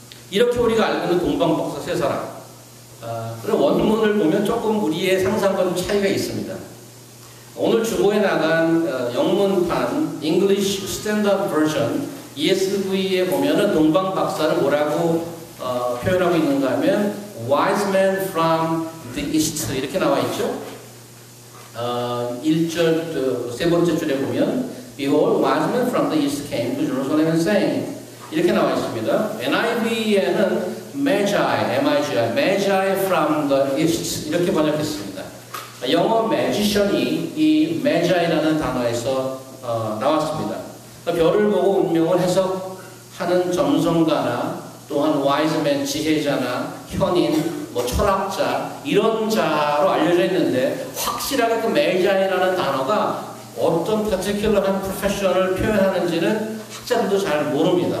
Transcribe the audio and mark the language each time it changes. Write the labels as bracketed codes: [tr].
[ko] 이렇게 우리가 알고 있는 동방박사 세 사람. 그런 원문을 보면 조금 우리의 상상과 좀 차이가 있습니다. 오늘 주보에 나간 영문판 English Standard Version ESV에 보면은 동방박사를 뭐라고 표현하고 있는가 하면 [en] Wise man from the east [ko] 이렇게 나와 있죠. 1절 세 번째 줄에 보면 [en] Behold, wise men from the east came to Jerusalem and sang [ko] 이렇게 나와 있습니다. NIV에는 [en] Magi, M-I-G-I, Magi from the east [ko] 이렇게 번역했습니다. 영어 magician이 이 Magi라는 단어에서 나왔습니다. 별을 보고 운명을 해석하는 점성가나 또한 wise man, 지혜자나 현인, 뭐 철학자 이런 자로 알려져 있는데 확실하게 그 Magi라는 단어가 어떤 particular한 프로페셔널을 표현하는지는 학자들도 잘 모릅니다.